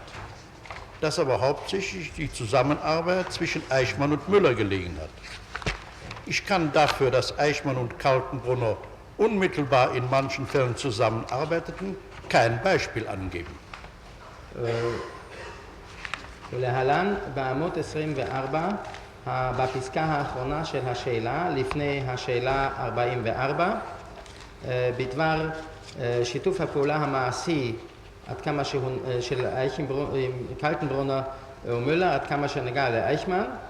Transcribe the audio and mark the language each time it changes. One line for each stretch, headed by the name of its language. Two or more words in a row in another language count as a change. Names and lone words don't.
German: Dass aber hauptsächlich die Zusammenarbeit zwischen Eichmann und Müller gelegen hat. Ich kann dafür, dass Eichmann und Kaltenbrunner unmittelbar in manchen Fällen zusammenarbeiteten, kein Beispiel angeben.
Hebrew: ולהלן בעמוד 24 בפסקה האחרונה של השאלה, לפני השאלה 44, בדבר שיתוף הפעולה המעשי עד כמה של קלטנברונר ומולר, עד כמה שנגע לאייכמן.